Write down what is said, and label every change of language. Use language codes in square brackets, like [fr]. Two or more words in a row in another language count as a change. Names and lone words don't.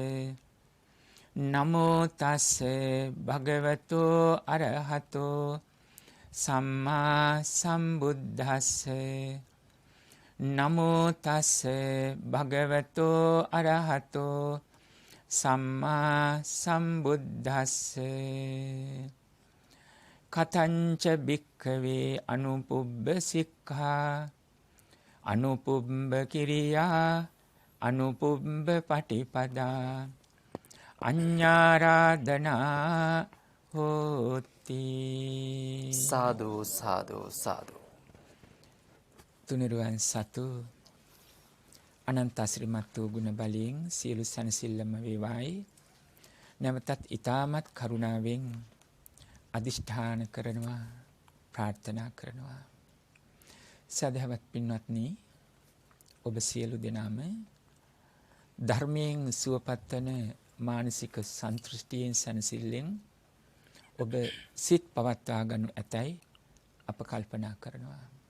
[pi] නමෝ තස්ස භගවතෝ අරහතෝ සම්මා සම්බුද්දස්ස. නමෝ තස්ස භගවතෝ අරහතෝ සම්මා සම්බුද්දස්ස. කතංච භික්ඛවේ අනුපුබ්බ සික්ඛා අනුපුබ්බ කිරියා අනුපුබ්බ පටිපදා අඤ්ඤාරාධනා හෝති. [si] සාදු සාදු සාදු. තුනුරුවන් සතු අනන්ත ශ්‍රීමත් වූ ගුණ බලයෙන් සියලු සනසිල්ලම වේවායි. නැවතත් ඊ타මත් කරුණාවෙන් අදිෂ්ඨාන කරනවා, ප්‍රාර්ථනා කරනවා. සදහවත් පින්වත්නි, ඔබ සියලු දෙනාම ධර්මයෙන් සුවපත් වන මානසික සන්තුෂ්ටියෙන් සැනසෙල්ලෙන් ඔබ සිත් පවත්වා ගනු ඇතැයි අප කල්පනා කරනවා.